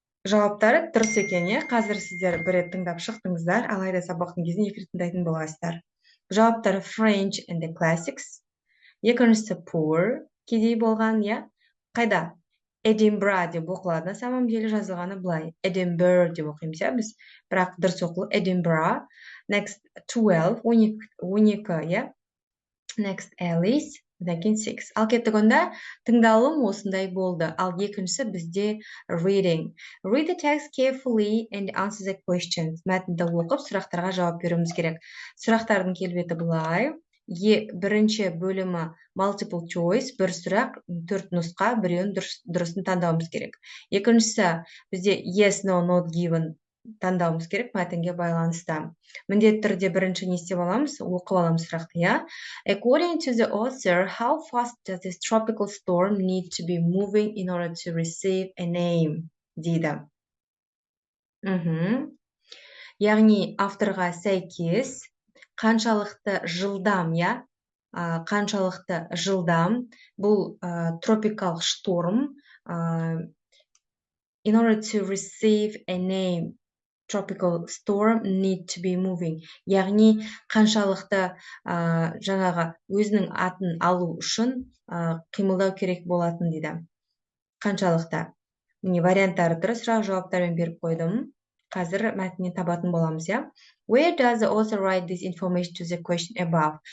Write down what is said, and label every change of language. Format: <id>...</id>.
<kk>Жауаптары дұрыс екен, қазір сіздер бір рет тыңдап шықтыңыздар, алайда сабақтың кезінде 2 рет тыңдайтын боласыздар. Жауаптары</kk> <en>French and the classics.</en> <kk>Екіншісі poor, кедей болған, Қайда? Edinburgh деп оқылады,</kk> <ru>на самом деле</ru> <kk>жазылғаны былай. Edinburgh деп оқимыз, біз. Бірақ дұрыс оқылу Edinburgh. Next 12, 12, Next Alice, одан кейін 6. Ал кеттік, онда тыңдалым осындай болды. Ал екіншісі бізде reading.</kk> <en>Read the text carefully and answer the questions.</en> <kk>Мәтінді оқып, сұрақтарға жауап беруіміз керек. Сұрақтардың келбеті былай. Бірінші бөлімі multiple choice, бір сұрақ, 4 нұсқа, біреуін дұрысын таңдауымыз керек. Екіншісі бізде</kk> <en>yes, no, not given</en> <kk>таңдауымыз керек мәтінге байланысты. Міндетті түрде бірінші не істеп аламыз? Оқып аламыз сұрақты,</kk> <en>According to the author, how fast does this tropical storm need to be moving in order to receive a name?</en> <kk>дейді. Яғни авторға сәйкес қаншалықты жылдам, қаншалықты жылдам бұл</kk> <en>tropical storm in order to receive a name. Tropical storm need to be moving.</en> <kk>Яғни қаншалықты жаңағы өзінің атын алу үшін қимылдау керек болатын дейді. қаншалықты. Міне варианттары тұр, сұрақ жауаптармен беріп қойдым. Қазір мәтіннен табатын боламыз, я.</kk> <en>Where does the author write this information to the question above?</en>